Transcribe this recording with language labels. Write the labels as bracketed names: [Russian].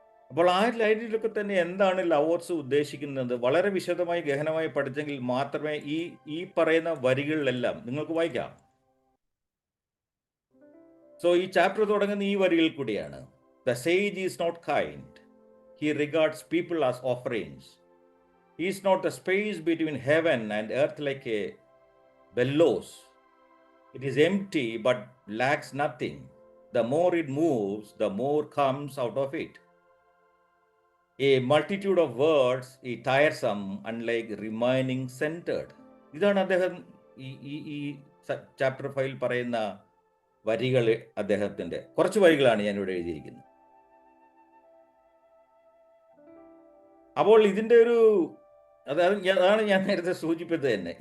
[Malayalam] അപ്പോൾ ആ ലൈനിലൊക്കെ തന്നെ എന്താണ് ലവോത്സു ഉദ്ദേശിക്കുന്നത് വളരെ വിശദമായി ഗഹനമായി പഠിച്ചെങ്കിൽ മാത്രമേ ഈ പറയുന്ന വരികളിലെല്ലാം നിങ്ങൾക്ക് വായിക്കാം. [English] so [Malayalam] ഈ ചാപ്റ്റർ തുടങ്ങുന്ന ഈ വരികളിൽ കൂടിയാണ്. [English] The sage is not kind, he regards people as offerings. He is not the space between heaven and earth like a bellows. It is empty but lacks nothing. The more it moves, the more comes out of it. A multitude of words is tiresome, unlike remaining centered. [Malayalam] ഇതാണ് അദ്ദേഹം ഈ ഈ ഈ chapter 5 പറയുന്ന വരികൾ. അദ്ദേഹത്തിൻ്റെ കുറച്ച് വരികളാണ് ഞാൻ ഇവിടെ എഴുതിയിരിക്കുന്നത്. അപ്പോൾ ഇതിൻ്റെ ഒരു അതാണ് ഞാൻ നേരത്തെ സൂചിപ്പിച്ചത് തന്നെ.